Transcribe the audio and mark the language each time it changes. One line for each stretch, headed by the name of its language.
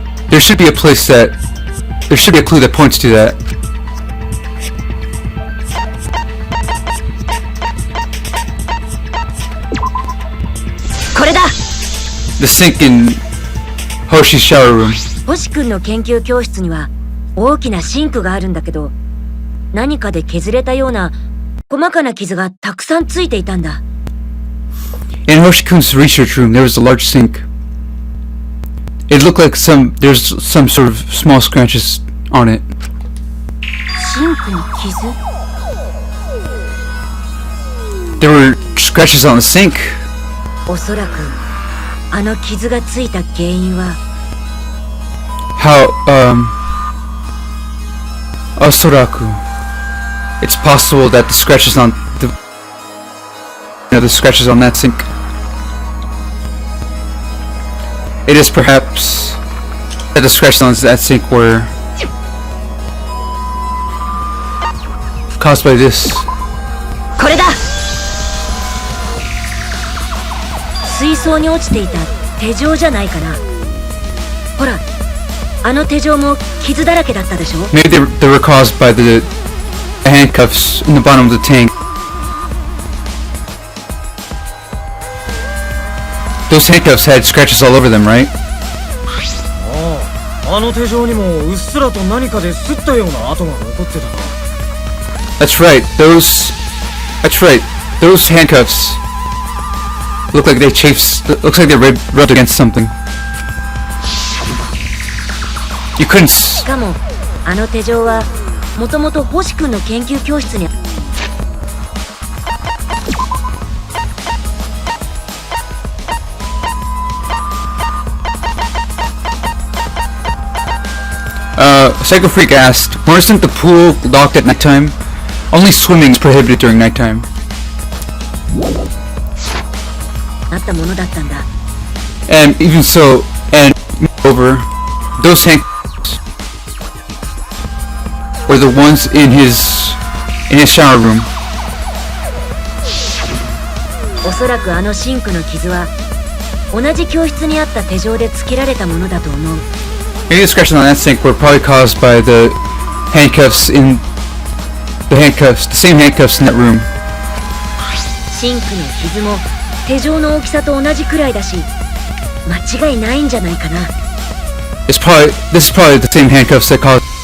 English: There should be a clue that points to that. The sink in Hoshi's shower room.
Japanese: 星君の研究教室には大きなシンクがあるんだけど、何かで削れたような細かな傷がたくさんついていたんだ。
English: In Hoshikun's research room, there was a large sink. It looked like there's some sort of small scratches on it.
Japanese: シンクに傷？
English: There were scratches on the sink.
Japanese: おそらくあの傷がついた原因は Osoraku.
English: It's possible that the scratches on the scratches on that sink. It is perhaps that the scratches on that sink were caused by this.
Japanese: これだ。水槽に落ちていた手錠じゃないかな。ほら、あの手錠も傷だらけだったでしょ。
English: Maybe they were caused by the handcuffs in the bottom of the tank. Those handcuffs had scratches all over them, right?
Japanese: あの手錠にもうっすらと何かで擦ったような跡が残ってたな。
English: That's right. Those handcuffs look like they looks like they rubbed against something. You couldn't
Japanese: しかもあの手錠はもともと星君の研究教室に
English: Psycho Freak asked, wasn't the pool locked at nighttime? Only swimming is prohibited during nighttime.
Japanese: あったものだったんだ。
English: And even so, and moreover, those handcuffs were the ones in his shower room.
Japanese: おそらくあのシンクの傷は同じ教室にあった手錠でつけられたものだと思う。
English: Maybe the scratches on that sink were probably caused by the same handcuffs in that room.
Japanese: シンクの傷も手錠の大きさと同じくらいだし、間違いないんじゃないかな。
English: This is probably the same handcuffs that caused.